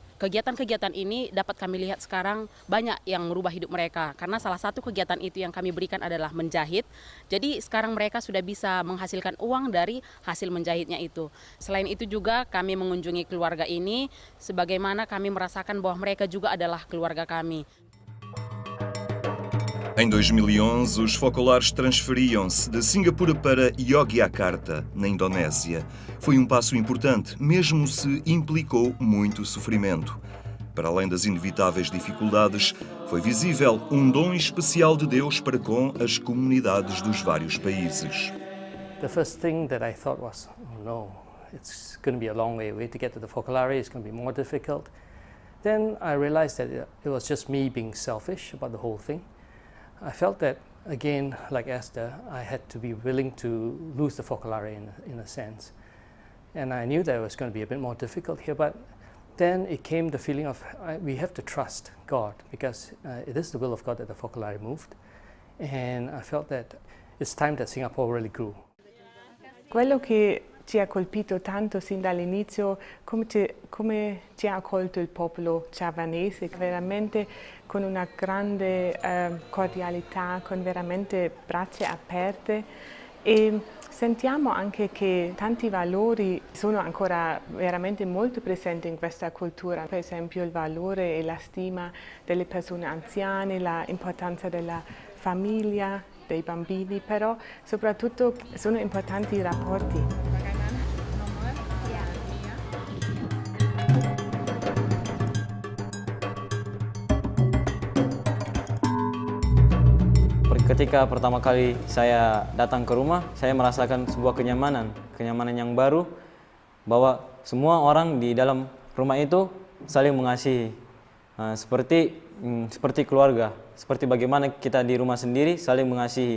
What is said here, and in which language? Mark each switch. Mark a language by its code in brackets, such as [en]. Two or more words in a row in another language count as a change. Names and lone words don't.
[id] Kegiatan-kegiatan ini dapat kami lihat sekarang banyak yang merubah hidup mereka. Karena salah satu kegiatan itu yang kami berikan adalah menjahit. Jadi sekarang mereka sudah bisa menghasilkan uang dari hasil menjahitnya itu. Selain itu juga kami mengunjungi keluarga ini, sebagaimana kami merasakan bahwa mereka juga adalah keluarga kami. [pt] Em 2011, os focolares transferiam-se de Singapura para Yogyakarta, na Indonésia. Foi passo importante, mesmo se implicou muito sofrimento. Para além das inevitáveis dificuldades, foi visível dom especial de Deus para com as comunidades dos vários países. [en] The first thing that I thought was, oh no, it's going to be a long way to get to the Focolare, it's going to be more difficult. Then I realized that it was just me being selfish about the whole thing. I felt that, again, like Esther, I had to be willing to lose the Focolare in a sense. And I knew that it was going to be a bit more difficult here, but then it came the feeling of we have to trust God, because it is the will of God that the Focolare moved. And I felt that it's time that Singapore really grew. [it] Quello che ci ha colpito tanto sin dall'inizio, come ci ha accolto il popolo javanese, veramente con una grande cordialità, con veramente braccia aperte, e sentiamo anche che tanti valori sono ancora veramente molto presenti in questa cultura, per esempio il valore e la stima delle persone anziane, l'importanza della famiglia, dei bambini, però soprattutto sono importanti i rapporti. [id] Ketika pertama kali saya datang ke rumah, saya merasakan sebuah kenyamanan yang baru, bahwa semua orang di dalam rumah itu saling mengasihi, seperti keluarga, seperti bagaimana kita di rumah sendiri saling mengasihi.